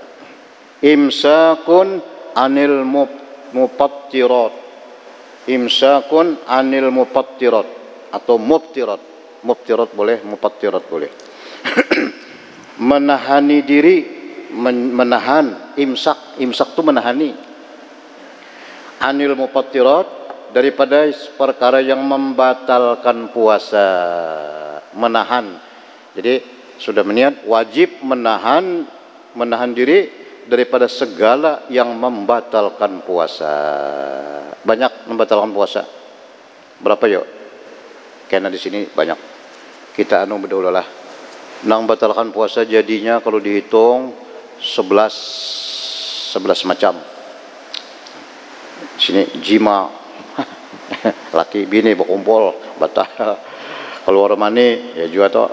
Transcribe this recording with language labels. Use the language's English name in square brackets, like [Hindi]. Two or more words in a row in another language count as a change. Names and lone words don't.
[Arabic] إمساك عن المفطرات. إمساك عن المفطرات أو المفطرات. [Indonesian] Muftirat boleh, mufattirat boleh. Menahani diri, menahan, imsak itu menahani. [Arabic] عن المفطرات, [Indonesian] daripada perkara yang membatalkan puasa, menahan. Jadi sudah berniat wajib menahan diri daripada segala yang membatalkan puasa. Banyak membatalkan puasa. Berapa yuk? Karena di sini banyak. [Banjar] Kita berdahulu lah. Nang batalkan puasa jadinya kalau dihitung 11 macam. Sini jima, laki bini berkumpul batal. [Indonesian] Keluar mani ya juga toh.